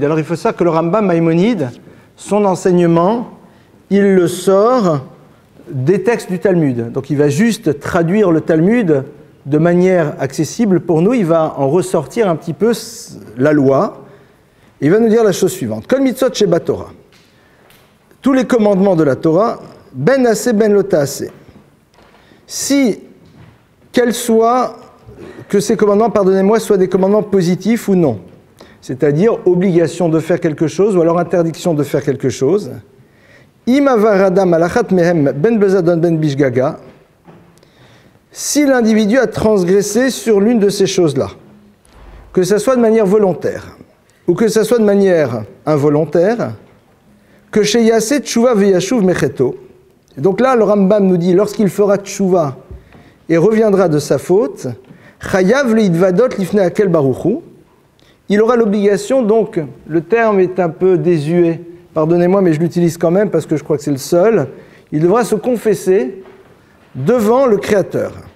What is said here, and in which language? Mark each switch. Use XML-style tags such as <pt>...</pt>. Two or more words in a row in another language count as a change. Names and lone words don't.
<fr>Alors il faut savoir que le Rambam, Maïmonide, son enseignement, il le sort des textes du Talmud. Donc il va juste traduire le Talmud de manière accessible pour nous, il va en ressortir un petit peu la loi. Il va nous dire la chose suivante.</fr> <he>כל מצוות שב תורה.</he> <fr>Tous les commandements de la Torah,</fr> <he>בין עשה בין לא תעשה.</he> <fr>Si, qu'elles soient, que ces commandements, pardonnez-moi, soient des commandements positifs ou non. C'est-à-dire obligation de faire quelque chose ou alors interdiction de faire quelque chose.</fr> <he>אם עבר אדם עלאחת מהם בין בזדון בין בשגגה.</he> <fr>Si l'individu a transgressé sur l'une de ces choses-là, que ce soit de manière volontaire ou que ce soit de manière involontaire, que</fr> <he>כש יעשה תשובה וישוב מחטאו,</he> <fr>donc là le Rambam nous dit, lorsqu'il fera Tchouva et reviendra de sa faute,</fr> <he>חייב להתוודות לפני האל ברוךהוא,</he> <fr>il aura l'obligation, donc le terme est un peu désuet, pardonnez-moi mais je l'utilise quand même parce que je crois que c'est le seul, il devra se confesser devant le Créateur.</fr>